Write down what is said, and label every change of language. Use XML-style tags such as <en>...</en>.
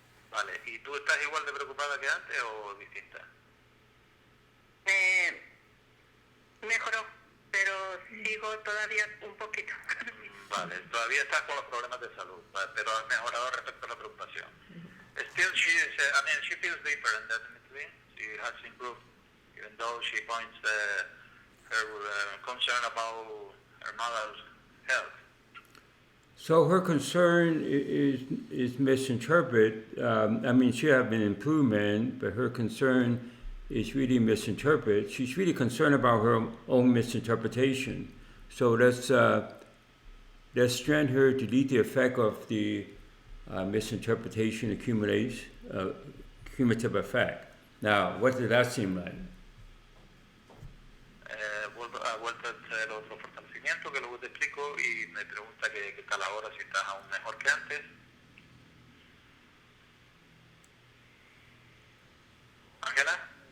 <es>Vale, ¿y tú estás igual de preocupada que antes o distinta? Mejoró, pero sigo todavía un poquito. Vale, todavía estás con los problemas de salud, pero has mejorado respecto a la preocupación.</es> <en>Still, she feels different, definitely. She has improved, even though she points her concern about her mother's health. So her concern is misinterpreted. I mean, she have been improvement, but her concern is really misinterpreted. She's really concerned about her own misinterpretation. So let's strengthen her to delete the effect of the misinterpretation cumulative effect. Now, what did that seem like?</en> <es>Vuelta a hacer otro fortalecimiento que luego te explico y me pregunta qué tal ahora, si estás aún mejor que antes. Ángela.</es>